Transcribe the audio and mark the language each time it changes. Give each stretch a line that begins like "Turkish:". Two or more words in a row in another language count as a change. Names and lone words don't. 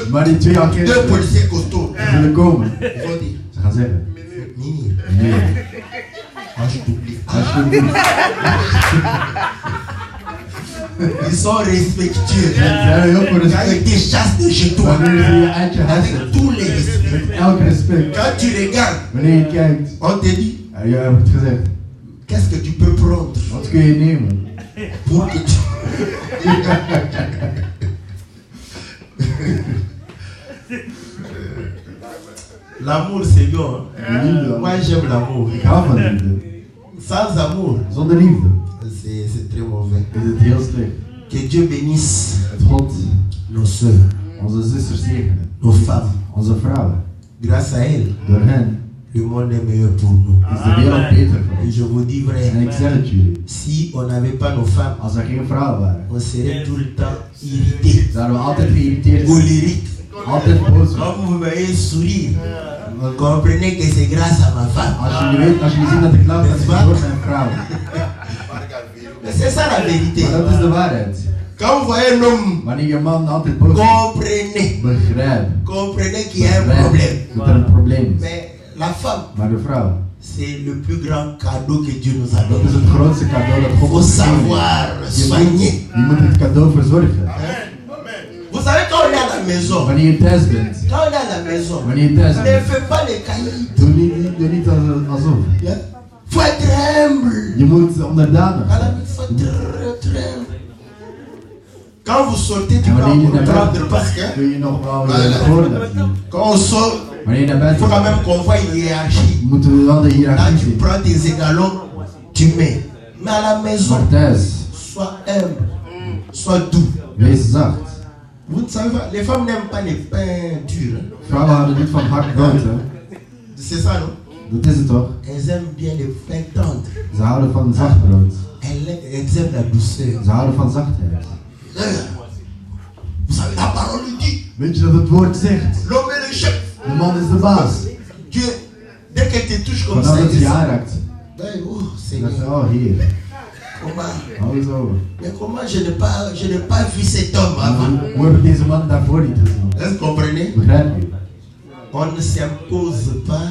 Dutch: maar die 2
French: deux
Dutch: agenten
French: policiers costauds,
Dutch: willen komen.
French: ils vont dire,
Dutch: Ze gaan zeggen, Nini, nee,
French: moi je t'oublie.
Dutch: alsjeblieft.
French: Ils sont respectueux.
Dutch: Ze zijn heel veel
French: Quand ils
Dutch: respect.
French: te chassent de chez toi,
Dutch: Wanneer ze je uit je huis
French: avec
Dutch: zetten,
French: tous les respects.
Dutch: met elk respect.
French: Quand tu regardes,
Dutch: Wanneer je kijkt,
French: on te dit,
Dutch: je hebt het gezegd,
French: qu'est-ce que tu peux prendre
Dutch: wat kun je nemen?
French: pour que tu... L'amour c'est bon. Hein?
Dutch: Liefde.
French: Moi j'aime l'amour.
Dutch: Ik hou van liefde.
French: Sans amour,
Dutch: Zonder liefde
French: c'est très mauvais.
Dutch: is het heel slecht.
French: Que Dieu bénisse
Dutch: Het God,
French: nos soeurs,
Dutch: onze zusters zegenen,
French: nos femmes.
Dutch: onze vrouwen.
French: Grâce à elles,
Dutch: Door hen
French: le monde est meilleur pour nous.
Dutch: is de wereld beter voor
French: Et
Dutch: ons.
French: je vous dis
Dutch: En
French: vrai,
Dutch: ik zeg het jullie,
French: si on n'avait pas nos femmes,
Dutch: als er geen vrouwen waren,
French: on serait tout le temps irrités,
Dutch: zouden we altijd geïrriteerd zijn,
French: colériques.
Dutch: altijd boos zijn.
French: Quand vous me voyez sourire, vous comprenez que c'est grâce à ma femme.
Dutch: Als je ziet dat ik lach, dat is door mijn vrouw.
French: Mais c'est ça la vérité.
Dutch: Maar dat is de waarheid.
French: Quand vous voyez un homme,
Dutch: Wanneer je man altijd boos is,
French: comprenez.
Dutch: begrijp.
French: Comprenez qu'il y a un problème.
Dutch: Dat er een probleem is.
French: Mais la femme,
Dutch: Maar de vrouw,
French: c'est le plus grand cadeau que Dieu nous a
Dutch: dat is
French: donné.
Dutch: het grootste cadeau dat
French: Il
Dutch: God
French: faut
Dutch: ons gegeven
French: savoir
Dutch: heeft.
French: soigner.
Dutch: Je moet het cadeau verzorgen.
French: Vous savez, quand on est à la maison,
Dutch: Wanneer je thuis bent,
French: quand on est à la maison,
Dutch: wanneer je thuis
French: ne
Dutch: bent,
French: fais pas les cailloux.
Dutch: doe niet alsof.
French: Il faut être humble.
Dutch: Je moet onderdanig
French: À la
Dutch: zijn.
French: maison, il faut être très humble. Quand vous sortez, tu
Dutch: En
French: peux
Dutch: wanneer je naar
French: comprendre
Dutch: buiten
French: parce que
Dutch: kun je nog wel
French: Voilà.
Dutch: je woorden laten zien.
French: quand on sort,
Dutch: Wanneer je naar
French: il
Dutch: buiten
French: faut quand
Dutch: gaat,
French: même qu'on voit une hiérarchie.
Dutch: moeten we wel de
French: Là,
Dutch: hiërarchie
French: tu
Dutch: zien.
French: prends tes égalons, tu mets. Mais à la maison,
Dutch: Maar thuis,
French: sois humble, sois doux.
Dutch: wees zacht.
French: Vous ne savez pas, les femmes n'aiment pas les pains durs. Hein.
Dutch: Vrouwen houden niet van hard brood, hè.
French: C'est ça, non?
Dutch: Dat is het toch?
French: Elles aiment bien les pains tendres.
Dutch: Ze houden van zacht brood.
French: Elles aiment la douceur.
Dutch: Ze houden van zachtheid.
French: Vous savez, la parole dit,
Dutch: Weet je dat het woord zegt?
French: l'homme est le chef.
Dutch: De man is de baas.
French: Dieu, dès qu'elle te touche comme
Dutch: Vanaf
French: ça,
Dutch: dat
French: il
Dutch: hij je
French: dit,
Dutch: aanraakt.
French: oh
Dutch: Dan
French: Seigneur,
Dutch: zeg je, oh hier,
French: comment,
Dutch: alles over.
French: mais comment je n'ai pas vu cet homme avant.
Dutch: Hoe heb ik deze man daarvoor niet gezien?
French: Est-ce que vous comprenez?
Dutch: Begrijp je?
French: On ne s'impose pas